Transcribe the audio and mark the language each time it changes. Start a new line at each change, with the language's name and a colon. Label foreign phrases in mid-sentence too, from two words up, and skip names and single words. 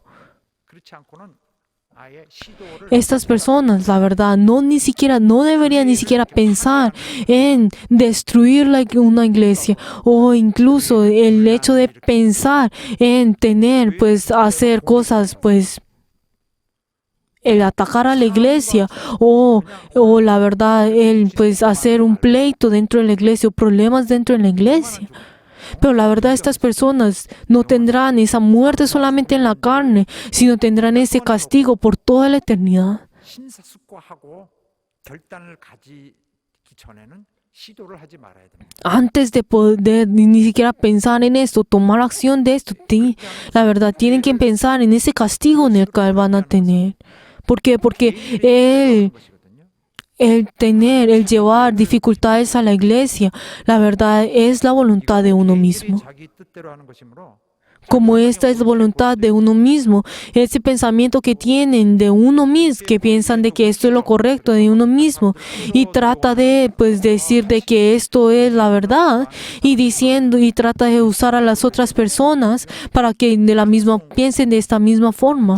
Korean: 그렇지 않고는 아예 시도를
Spanish: Estas personas, la verdad, no deberían ni siquiera pensar en destruir una iglesia o incluso el hecho de pensar en hacer cosas, el atacar a la iglesia o la verdad, hacer un pleito dentro de la iglesia o problemas dentro de la iglesia. Pero la verdad, estas personas no tendrán esa muerte solamente en la carne, sino tendrán ese castigo por toda la eternidad.
Korean: 심사숙고하고 결단을 가지기 전에는 시도를 하지 말아야 됩니다.
Spanish: Antes de poder ni siquiera pensar en esto, tomar acción de esto, la verdad, tienen que pensar en ese castigo en el cual van a tener. ¿Por qué? Porque el llevar dificultades a la iglesia, la verdad, es la voluntad de uno mismo.
Korean: 자기 뜻대로 하는 것이므로
Spanish: Como esta es la voluntad de uno mismo, ese pensamiento que tienen de uno mismo, que piensan de que esto es lo correcto de uno mismo y trata de decir de que esto es la verdad y trata de usar a las otras personas para que piensen de esta misma forma.